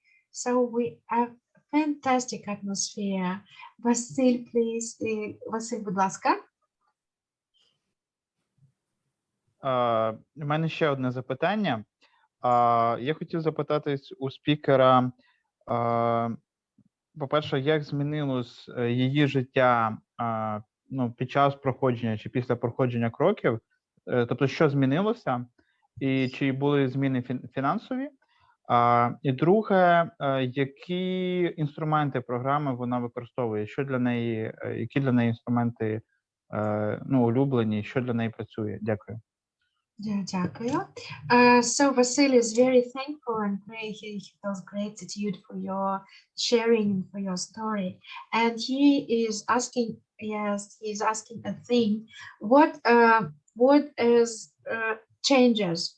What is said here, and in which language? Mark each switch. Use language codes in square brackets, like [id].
[en] So we have fantastic atmosphere. Василь, please. [uk] Василь, будь ласка. У мене ще одне запитання. Я хотів запитатись у спікера, по-перше, як змінилось її життя під час проходження чи після проходження кроків, тобто що змінилося, і чи були зміни фінансові? І друге, які інструменти програми вона використовує, що для неї, які для неї інструменти улюблені, що для неї працює? Дякую. Дякую. [en] So Vasil is very thankful and he feels gratitude for your sharing and for your story. And he is asking, yes, he's asking a thing. What is changes?